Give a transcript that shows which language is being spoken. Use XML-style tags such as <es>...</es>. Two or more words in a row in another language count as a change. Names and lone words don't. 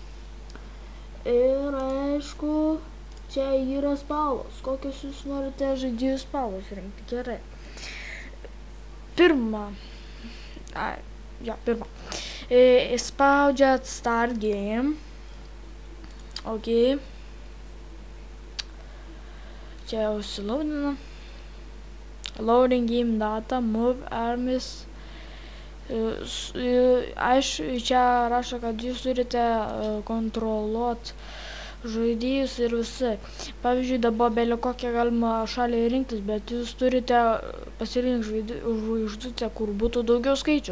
<lt>Ir aišku, čia yra spalvos, kokios jūs norite žaidėjų spalvos rinkti. Gerai. Pirma. Spaudžiat</lt> <en>start game.</en> <lt>Ok. Čia užsilaudina.</lt> <en>Loading game data, move armies.</en> <lt>Čia rašo, kad jūs turite kontroliuoti žaidėjus ir visai. Pavyzdžiui, dabar belė kokią galima šalį rinktis, bet jūs turite pasirinkti žvaigždutę, kur būtų daugiau skaičių.</lt>